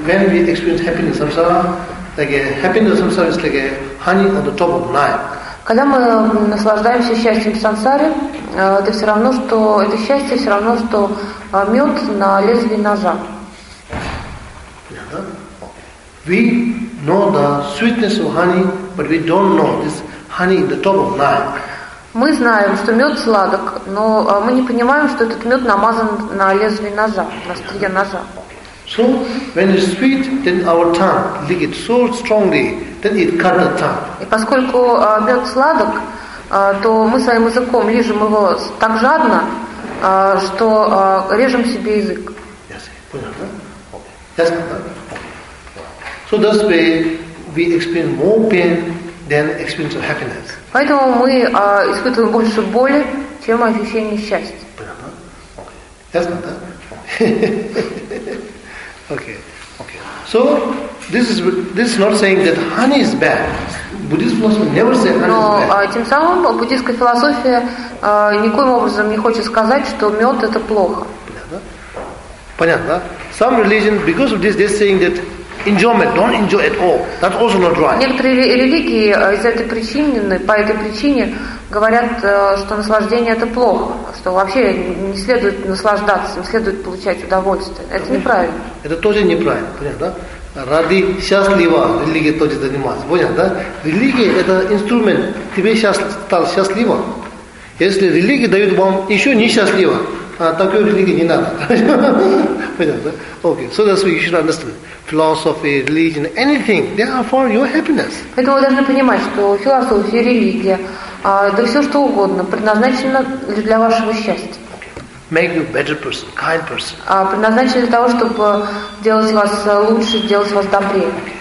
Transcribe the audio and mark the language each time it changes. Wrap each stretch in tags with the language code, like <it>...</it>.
<en>When we experience happiness, samsara, like happiness, samsara is like honey on the top of knife.</en> <ru>Когда мы наслаждаемся счастьем в сансаре, это все равно, что это счастье все равно, что мед на лезвии ножа.</ru> <en>We know the sweetness of honey, but we don't know this honey in the top of knife.</en> <ru>Мы знаем, что мед сладок, но мы не понимаем, что этот мед намазан на лезвие ножа, на острие ножа.</ru> <en>So when it's sweet, then our tongue lick it so strongly, then it cut the tongue.</en> <ru>И поскольку мед сладок, то мы своим языком лижем его так жадно, что режем себе язык.</ru> <en>Yes,</en> <ru>понятно?</ru> <en>Okay. Yes, okay. So that's why we experience more pain than experience of happiness.</en> <ru>Поэтому мы испытываем больше боли, чем ощущение счастья. Понятно?</ru> <en>Okay. Yes,</en> <ru>понятно?</ru> <en>Okay. So this is not saying that honey is bad. Buddhist philosophy never said honey is bad.</en> <ru>Но тем самым буддийская философия никоим образом не хочет сказать, что мед это плохо. Понятно?</ru> <en>Some religion, because of this, they're saying that enjoyment, don't enjoy at all. That's also not right.</en> <ru>Некоторые религии по этой причине говорят, что наслаждение это плохо, что вообще не следует наслаждаться, не следует получать удовольствие. Это неправильно. Это тоже неправильно, понятно, да? Ради счастлива религия тоже занимается. Понятно, да? Религия это инструмент. Тебе сейчас стал счастливо. Если религия дает вам еще несчастливо, а такой религии не надо. Понятно, да?</ru> <en>Okay. So that's what you should understand. Philosophy, religion, anything, they are for your happiness.</en> <ru>Поэтому вы должны понимать, что философия, религия, да все что угодно, предназначено для вашего счастья.</ru> <en>Make you a better person, kind person.</en> <ru>Предназначено для того, чтобы делать вас лучше, делать вас добрее.</ru>